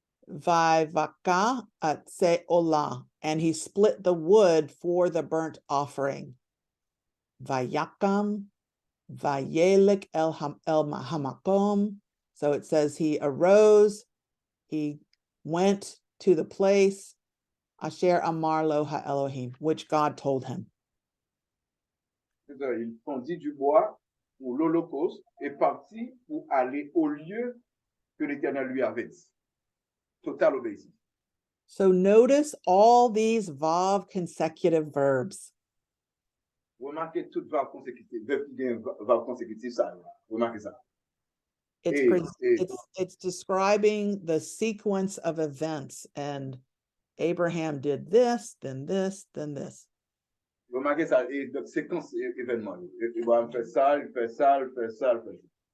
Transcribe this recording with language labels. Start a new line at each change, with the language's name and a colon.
Hebrew: Vayvaka atse olah,
English: and he split the wood for the burnt offering.
Hebrew: Vayakam, vayelik el hamakom.
English: So it says he arose, he went to the place,
Hebrew: Asher Amar Lo HaElohim,
English: which God told him.
French: Il fondit du bois pour l'Holocauste et partit pour aller au lieu que l'Éternel lui avait dit. Total obéissance.
English: So notice all these vav consecutive verbs.
French: Remarquez toute verbe consécutive, verbe qui vient verbe consécutif, ça. Remarquez ça.
English: It's describing the sequence of events, and Abraham did this, then this, then this.
French: Remarquez ça, et donc séquence événement. Il va faire ça, il fait ça, il fait ça, il fait ça.